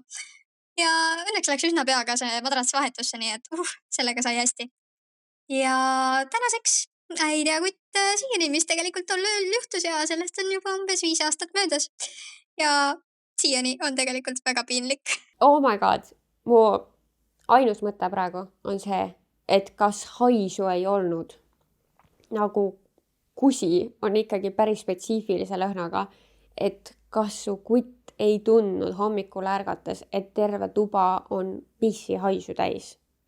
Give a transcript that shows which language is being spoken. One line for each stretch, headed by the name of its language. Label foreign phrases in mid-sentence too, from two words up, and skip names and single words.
Estonian: Ja õnneks läks üsna pea ka see madrats vahetusse, nii et sellega sai hästi. Ja tänaseks ei tea kutt siiani, mis tegelikult tol ööl juhtus ja sellest on juba umbes 5 aastat möödas. Ja siiani on tegelikult väga piinlik.
English: Oh my god,
Estonian: mu ainus mõte praegu on see, et kas haisu ei olnud. Nagu kusi on ikkagi päris spetsiifilise lõhnaga, et kas su kutt ei tundnud hommikul ärgates, et terve tuba on pissi haisu täis.